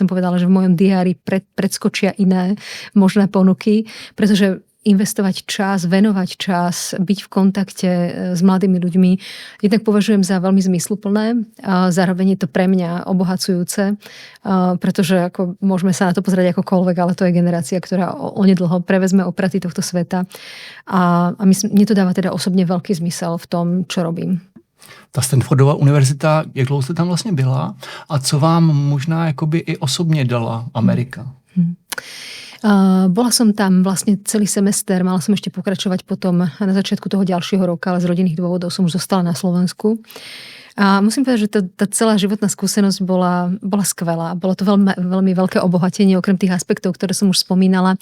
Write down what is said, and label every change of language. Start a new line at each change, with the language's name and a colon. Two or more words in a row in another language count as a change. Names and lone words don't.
Slovak: som povedala, že v mojom diári predskočia iné možné ponuky, pretože investovať čas, venovať čas, byť v kontakte s mladými ľuďmi, jednak považujem za veľmi zmysluplné a zároveň je to pre mňa obohacujúce, pretože ako môžeme sa na to pozrieť akokoľvek, ale to je generácia, ktorá onedlho prevezme opraty tohto sveta a mne to dáva teda osobne veľký zmysel v tom, čo robím.
Czech: Ta Stanfordova univerzita, jak dlouho jste tam vlastně byla a co vám možná jakoby i osobně dala Amerika?
Slovak: Bola som tam vlastne celý semester, mala som ešte pokračovať potom na začiatku toho ďalšieho roka, ale z rodinných dôvodov som už zostala na Slovensku. A musím povedať, že tá celá životná skúsenosť bola skvelá. Bolo to veľmi veľké obohatenie, okrem tých aspektov, ktoré som už spomínala.